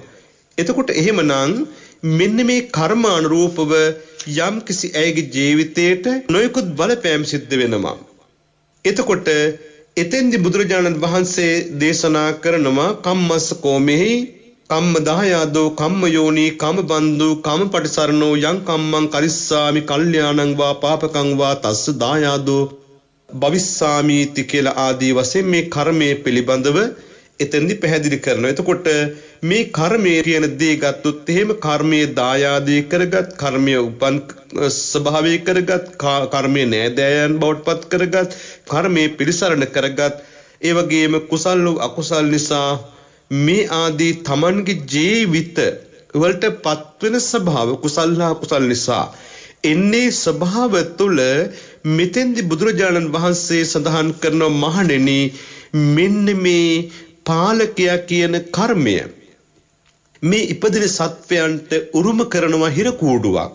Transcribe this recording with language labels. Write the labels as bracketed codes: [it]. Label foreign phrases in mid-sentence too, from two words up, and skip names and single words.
[si] එතකොට එහෙමනම් මෙන්න මේ කර්මානුරූපව යම්කිසි අයගේ ජීවිතයට නොයෙකුත් බලපෑම් සිද්ධ වෙනවා. එතකොට එතෙන්දී බුදුරජාණන් වහන්සේ දේශනා කරනවා [pi] කම්මස්ස කෝමෙහි කම්ම දායාදෝ කම්ම යෝනි කම්ම බන්දු කම්ම පටිසරණෝ යං කම්මං කරිස්සාමි කල්යාණං වා පාපකං වා තස්ස දායාදෝ භවිස්සාමීති [si] කියලා ආදී වශයෙන් මේ කර්මයේ පිළිබඳව එතෙන්දි පැහැදිලි කරනවා. එතකොට මේ කර්මය කියන දේ ගත්තොත් එහෙම කර්මයේ දායාදී කරගත්, කර්මයේ උපන් ස්වභාවය කරගත්, කර්මයේ නෑදෑයන් බවට පත් කරගත්, කර්මයේ පිළිසරණ කරගත්, ඒ වගේම කුසල් අකුසල් නිසා මේ ආදී තමන්ගේ ජීවිත වලට පත්වෙන ස්වභාව කුසල් හා අකුසල් නිසා එන්නේ ස්වභාව තුළ මෙතෙන්දි බුදුරජාණන් වහන්සේ සඳහන් කරන මහණෙනි මෙන්න මේ පාලකයා කියන කර්මය මේ ඉපදින සත්වයන්ට උරුම කරනවා හිර කූඩුවක්.